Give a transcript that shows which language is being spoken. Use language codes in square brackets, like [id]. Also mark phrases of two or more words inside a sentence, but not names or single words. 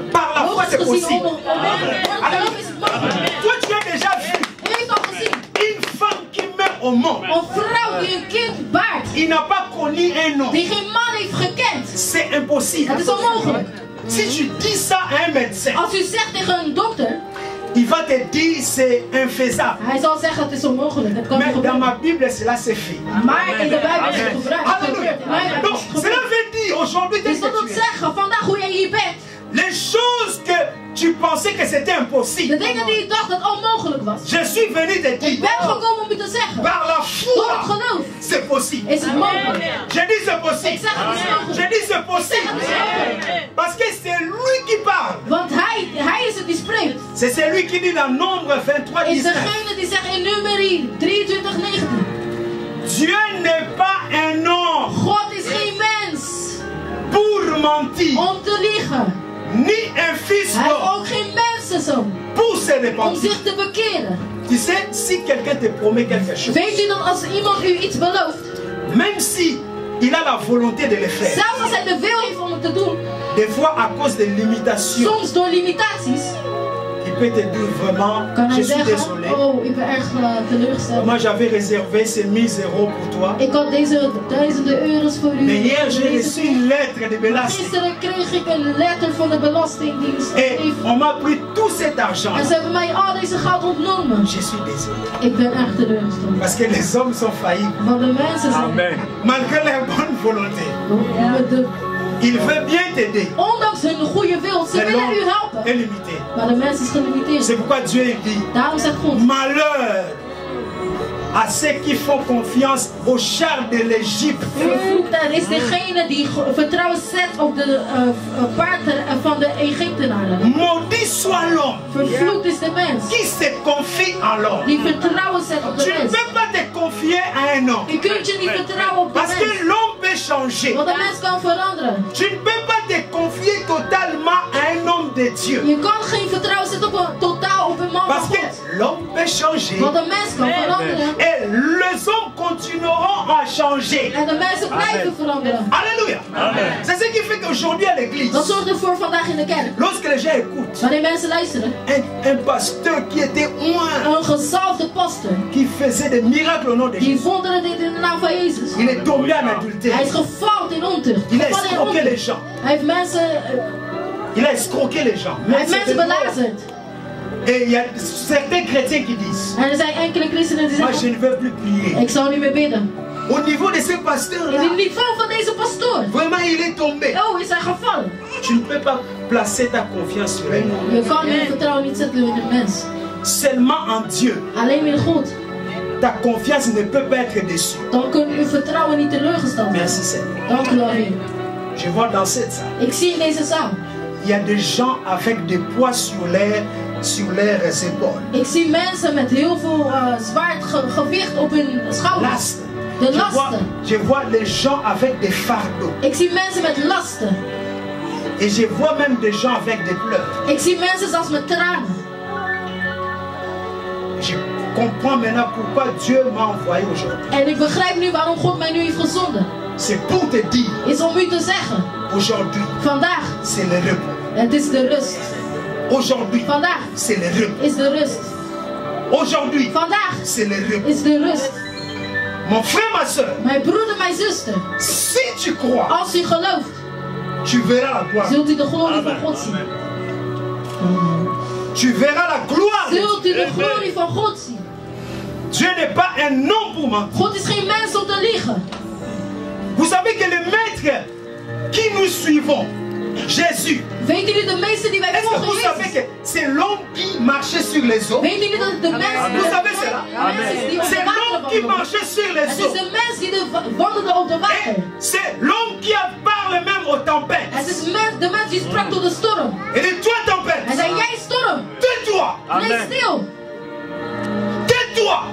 [fr] par la foi [nl] Logisch [fr] c'est [nl] gezien [fr] possible. [nl] onmogelijk. Geloof is het mogelijk. [fr] Toi tu as déjà vu [nl] U heeft al gezien. [fr] une femme qui meurt au monde, [nl] Een vrouw die een kind baart. [fr] il n'a pas connu un homme. [nl] Die geen man heeft gekend. [fr] C'est impossible. [nl] Het is onmogelijk. [fr] Si tu dis ça à un médecin, [nl] Als u zegt tegen een dokter. [fr] il va te dire c'est infaisable. [nl] Hij zal zeggen het is onmogelijk. Het kan niet [fr] Mais dans [nl] gebeuren. [fr] ma Bible, cela s'est fait. [nl] Maar in de Bijbel is het gebruikt. Het [fr] Alléluia. [nl] gebeurt. In mijn Bijbel [fr] Donc, [nl] is het [fr] cela [nl] gebeurd. [fr] veut dire aujourd'hui, [nl] Dus [fr] qu'est-ce [nl] dat [fr] que [nl] wil [fr] tu es? [nl] zeggen, vandaag hoe jij hier bent. [fr] Les choses que tu pensais que c'était [nl] De [fr] impossible, [nl] dingen die je dacht dat onmogelijk was. [fr] je suis venu te [nl] Ik [fr] dire, [nl] ben gekomen om u te zeggen. [fr] par la [nl] Door het [fr] foi, [nl] geloof [fr] c'est possible. [nl] is het mogelijk. [fr] Je dis c'est [nl] Ik [fr] possible. [nl] zeg het is [fr] Je [nl] mogelijk. [fr] dis c'est possible. Parce que c'est lui qui parle. [nl] Want hij is het die spreekt. [fr] C'est celui qui dit dans Nombre 23, [nl] Is [fr] 19. [nl] degene die zegt in Numeri 23, 19. [fr] Dieu n'est pas un homme [nl] God is geen mens [fr] pour mentir, [nl] om te liegen. [fr] ni un fils [nl] Hij is [fr] d'homme [nl] ook geen mensenzoon [fr] pour se [nl] om [fr] repentir. [nl] zich te bekeren. [fr] Tu sais, si quelqu'un te promet quelque chose, [nl] Weet u dat als iemand u iets belooft, [fr] même si il a la volonté de le faire, [nl] zelfs als hij de wil heeft om het te doen, [fr] des fois à cause des limitations, [nl] soms door limitaties, [fr] il peut te dire vraiment, [nl] kan [fr] je [nl] hij [fr] suis [nl] zeggen, [fr] désolé. [nl] oh, ik ben erg teleurgesteld. [fr] Moi j'avais réservé ces 1000 € pour toi. [nl] Ik had deze duizenden euro's voor u. [fr] Mais hier j'ai reçu une lettre de belasting. [nl] Gisteren kreeg ik een letter van de Belastingdienst. [fr] Et on m'a pris tout cet argent. [nl] En ze hebben mij al deze geld ontnomen. [fr] Je suis désolé. [nl] Ik ben erg teleurgesteld. [fr] Parce que les hommes sont faillibles. [nl] Want de mensen zijn... [fr] Malgré leur bonne volonté. Il veut bien t'aider. [nl] Ondanks hun goede wil, ze [fr] Mais [nl] willen [fr] l'homme [nl] u [fr] est [nl] helpen. [fr] limité. [nl] Maar de mens is gelimiteerd. [fr] C'est pourquoi Dieu dit, [nl] Daarom zegt God. [fr] malheur à ceux qui font confiance aux chars de l'Égypte. [nl] Vervloekt is degene die vertrouwen zet op de paarden van de Egyptenaren. [fr] Maudit soit l'homme [nl] Vervloekt is de mens [fr] qui se confie en l'homme. [nl] die vertrouwen zet op [fr] Tu [nl] de [fr] ne [nl] mens. [fr] peux pas te confier à un homme. [nl] Je kunt je niet vertrouwen op de [fr] Parce que [nl] mens. [fr] l'homme peut changer. [nl] Want de mens kan veranderen. [fr] Tu ne peux pas te confier totalement à un homme de Dieu. [nl] Je kan geen vertrouwen zetten totaal op een man van [fr] Parce que [nl] God. [fr] l'homme peut changer. [nl] Want de mens kan veranderen. [fr] Et les hommes continueront à changer. [nl] En de mensen blijven veranderen. [fr] Alléluia. C'est ce qui fait qu'aujourd'hui à l'église, [nl] Dat zorgt ervoor vandaag in de kerk. [fr] lorsque les gens écoutent, [nl] Wanneer mensen luisteren. [fr] un pasteur qui était loin, [nl] Een gezalfde pastor. [fr] qui faisait des miracles au nom de [nl] Die [fr] Jésus, [nl] wonderen deed in de naam van Jezus. [fr] il est tombé en [nl] Hij [fr] adultère. [nl] is gefaald in ontucht. [fr] Il a [nl] Gevallen in [fr] escroqué les [nl] ontucht. [fr] gens. [nl] Hij heeft mensen, [fr] Il a escroqué les gens. [nl] hij heeft mensen belazerd. [fr] Et il y a certains chrétiens qui disent, [nl] En er zijn enkele christenen die [fr] moi je [nl] zeggen, [fr] ne veux plus prier. [nl] ik zal niet meer bidden. [fr] Au niveau de ce [nl] In [fr] pasteur-là, [nl] het niveau van deze pastoor. [fr] vraiment il est tombé. [nl] Oh, is hij gevallen. [fr] Tu ne peux pas placer ta confiance sur un homme. [nl] Je kan je vertrouwen niet zetten in een mens. [fr] Seulement en Dieu. [nl] Alleen in God. [fr] Ta confiance ne peut pas être déçue. [nl] Dan kun uw vertrouwen niet teleurgesteld worden. [fr] Merci Seigneur. [nl] Dank u wel, Heer. [fr] Je vois dans cette salle, [nl] Ik zie in deze zaal. [fr] il y a des gens avec des poids sur leurs épaules. [nl] Ik zie mensen met heel veel zwaar gewicht op hun schouders. Lasten. De lasten. [fr] Je vois les gens avec des fardeaux. [nl] Ik zie mensen met lasten. [fr] Et je vois même des gens avec des pleurs. [nl] Ik zie mensen zelfs met tranen. [fr] Je comprends maintenant pourquoi Dieu m'a envoyé aujourd'hui. [nl] En ik begrijp nu waarom God mij nu heeft gezonden. [fr] C'est pour te dire, [nl] Is om u te zeggen. [fr] aujourd'hui, [nl] Vandaag. [fr] c'est le repos. [nl] Het is de rust. [fr] Aujourd'hui, [nl] Vandaag. [fr] c'est le repos. [nl] Is de rust. [fr] Aujourd'hui, [nl] Vandaag. [fr] c'est le repos. [nl] Is de rust. [fr] Mon frère, ma soeur, [nl] Mijn broeder, mijn zuster. [fr] si tu crois, [nl] Als u gelooft. [fr] tu verras la gloire. [nl] Zult u de glorie van God zien. [fr] Tu verras la gloire. [nl] Zult u de glorie van God zien. [fr] Dieu n'est pas un homme pour mentir. [nl] God is geen mens om te liegen. [fr] Vous savez que le maître qui nous suivons, Jésus. [nl] Weten jullie de meesten die wij [fr] Est-ce que [nl] volgen [fr] vous savez [nl] Jezus? [fr] que c'est l'homme qui marchait sur les eaux? [nl] Weten jullie dat de mensen... [fr] Vous savez cela? C'est l'homme qui marchait sur les [nl] Het [fr] eaux. [nl] is de mens die wandelde op de water. [fr] C'est l'homme qui parle même aux tempêtes. [nl] Het is de mens die sprak tot de storm. [fr] Et dit, toi tempête, [nl] Hij zei, jij storm, [fr] tais-toi, [nl] wees stil. [fr] tais-toi.